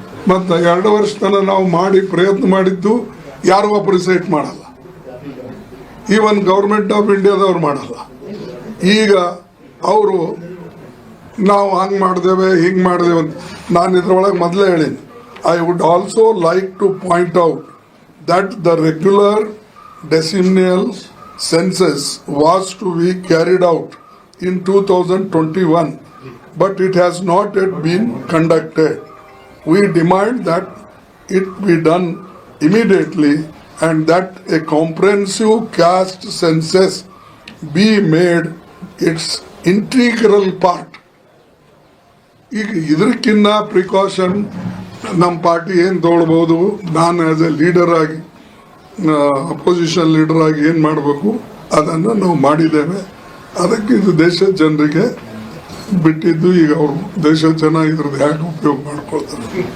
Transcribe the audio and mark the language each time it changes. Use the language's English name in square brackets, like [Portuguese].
[Kannada] ಮತ್ತು 2 ವರ್ಷ ತನಕ ನಾವು ಮಾಡಿ ಪ್ರಯತ್ನ ಮಾಡಿದ್ದು ಯಾರು ಅಪ್ರಿಸಿಯೇಟ್ ಮಾಡಲ್ಲ. ಈವನ್ ಗೌರ್ಮೆಂಟ್ ಆಫ್ ಇಂಡಿಯಾದವ್ರು ಮಾಡಲ್ಲ. ಈಗ ಅವರು ನಾವು ಹಂಗೆ ಮಾಡಿದೇವೆ ಹಿಂಗೆ ಮಾಡಿದೇವೆ ಅಂತ ನಾನು ಇದ್ರೊಳಗೆ ಮೊದಲೇ ಹೇಳೀನಿ. [English] I would also like to point out that the regular decennial census was to be carried out in 2021, but it has not yet been conducted. We demand that it be done immediately and that a comprehensive caste census be made its integral part. [Kannada] ಈಗ ಇದಕ್ಕಿನ್ನ precaution ನಮ್ಮ party ಏನು ತಗೊಳ್ಬೋದು, ನಾನು [English] as a leader [Kannada] ಆಗಿ opposition leader ಆಗಿ ಏನು ಮಾಡಬೇಕು ಅದನ್ನು ನಾವು ಮಾಡಿದ್ದೇವೆ. ಅದಕ್ಕೆ ಇದು ದೇಶದ ಜನರಿಗೆ ಬಿಟ್ಟಿದ್ದು. ಈಗ ಅವರು ದೇಶದ ಜನ ಇದ್ರದ್ದು ಯಾಕೆ ಉಪಯೋಗ ಮಾಡ್ಕೊಳ್ತಾರೆ.